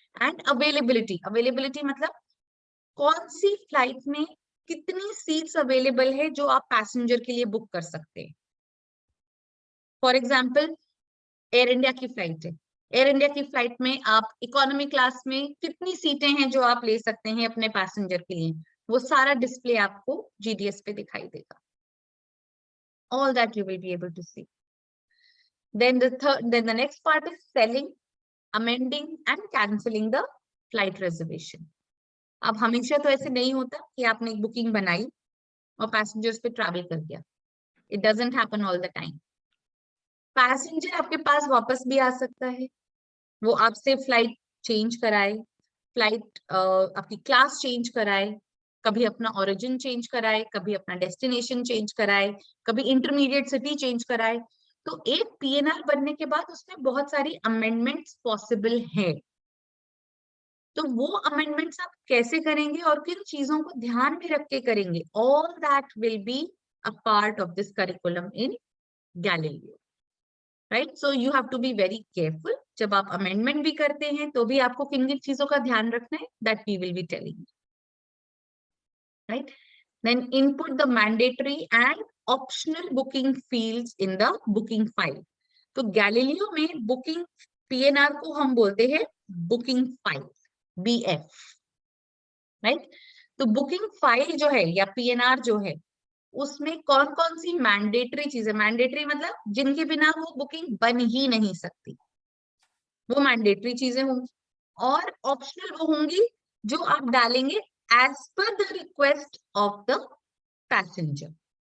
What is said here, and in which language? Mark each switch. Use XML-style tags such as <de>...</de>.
<hi>And availability मतलब कौन सी flight में कितनी सीट्स अवेलेबल है जो आप पैसेंजर के लिए बुक कर सकते हैं। फॉर एग्जाम्पल एयर इंडिया की फ्लाइट है, एयर इंडिया की फ्लाइट में आप इकोनॉमी क्लास में कितनी सीटें हैं जो आप ले सकते हैं अपने पैसेंजर के लिए, वो सारा डिस्प्ले आपको जीडीएस पे दिखाई देगा।</hi> <en>All that you will be able to see. Then the next part is selling, amending and cancelling the flight reservation.</en> <hi>अब हमेशा तो ऐसे नहीं होता कि आपने एक बुकिंग बनाई और पैसेंजर्स पे ट्रैवल कर गया।</hi> <en>It doesn't happen all the time.</en> <hi>Passenger आपके पास वापस भी आ सकता है, वो आपसे फ्लाइट चेंज कराए, फ्लाइट आपकी क्लास चेंज कराए, कभी अपना ओरिजिन चेंज कराए, कभी अपना डेस्टिनेशन चेंज कराए, कभी इंटरमीडिएट सिटी चेंज कराए। तो एक पीएनआर बनने के बाद उसमें बहुत सारी अमेंडमेंट्स पॉसिबल है। तो वो अमेंडमेंट्स आप कैसे करेंगे और किन चीजों को ध्यान में रख के करेंगे,</hi> <en>all that will be a part of this curriculum in Galileo,</en> <hi>right.</hi> <en>So you have to be very careful.</en> <hi>जब आप अमेंडमेंट भी करते हैं तो भी आपको किन किन चीजों का ध्यान रखना है,</hi> <en>that we will be telling,</en> <hi>right?</hi> <en>Then input the mandatory and optional booking fields in the booking file.</en> <hi>तो गैलीलियो में बुकिंग PNR को हम बोलते हैं बुकिंग फाइल, BF, राइट। तो बुकिंग फाइल जो है या PNR जो है, उसमें कौन कौन सी मैंडेटरी चीजें, मैंडेटरी मतलब जिनके बिना वो बुकिंग बन ही नहीं सकती, वो मैंडेटरी चीजें होंगी, और ऑप्शनल वो होंगी जो आप डालेंगे</hi> <en>As per the request of the passenger.</en>